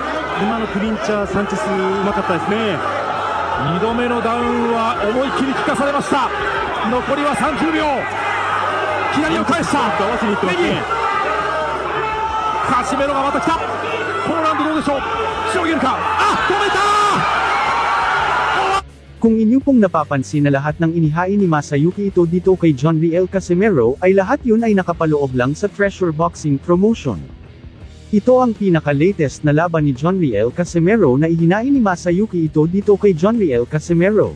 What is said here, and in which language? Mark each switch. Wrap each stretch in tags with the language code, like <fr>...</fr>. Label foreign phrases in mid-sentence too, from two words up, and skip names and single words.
<ja>今のクリンチャー、サンチェスうまかったですね。 2度目のダウンは思いっきり効かされました。残りは30秒。左を返した。合わせにいってますね。カシメロがまた来た。このラウンドどうでしょう。しのげるか。あ、止めた。</ja> <tl>Kung inyo pong napapansin na lahat ng inihain ni Masayuki Ito dito kay John Riel Casimero ay lahat yun ay nakapaloob lang sa Treasure Boxing Promotion. Ito ang pinaka-latest na laban ni John Riel Casimero na ihinain ni Masayuki Ito dito kay John Riel Casimero.</tl>